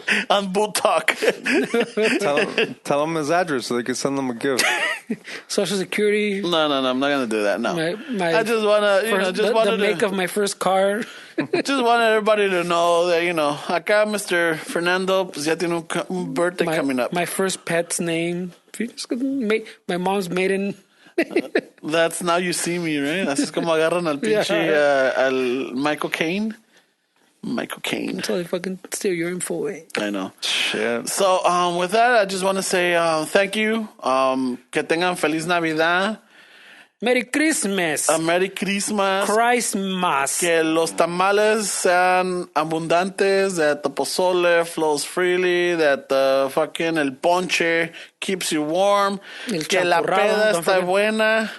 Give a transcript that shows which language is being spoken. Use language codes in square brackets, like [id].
[en] on Boot Talk. Tell him his address so they can send him a gift. Social Security. No, I'm not gonna do that. No, My I just wanna, the make of my first car. just wanted everybody to know that acá Mr. [es] Fernando pues ya tiene un [en] birthday coming up. My first pet's name. My mom's maiden. That's Now You See Me, right? [es] Así es como agarran al pinche al Michael Caine. [en] So they fucking steal your info away. I know. Shit. So with that, I just want to say thank you. [es] Que tengan Feliz Navidad. [en] Merry Christmas. A Merry Christmas. Christmas. [es] Que los tamales sean abundantes, [en] that the pozole flows freely, that the fucking el ponche keeps you warm, [es] que la peda está buena.